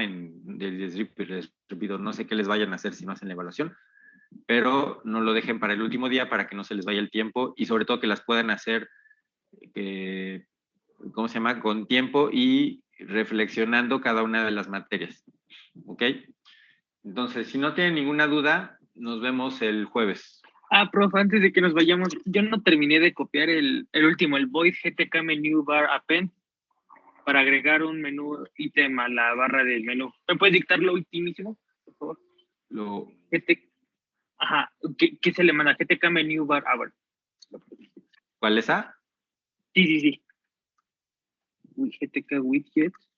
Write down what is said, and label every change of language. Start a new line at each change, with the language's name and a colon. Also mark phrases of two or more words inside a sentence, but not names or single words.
Spanish: No sé qué les vayan a hacer si no hacen la evaluación, pero no lo dejen para el último día para que no se les vaya el tiempo, y sobre todo que las puedan hacer ¿cómo se llama? Con tiempo y reflexionando cada una de las materias. ¿Ok? Entonces, si no tienen ninguna duda, nos vemos el jueves. Prof, antes de que nos vayamos, yo no terminé de copiar el último, el
English: void GTK menu bar append
Spanish: para agregar un menú ítem a la barra del menú. ¿Me puedes dictar lo ultimísimo, por favor? ¿Qué se le manda?
English: GTK menu bar,
Spanish: ver. ¿Cuál es A? Sí.
English: GTK widget.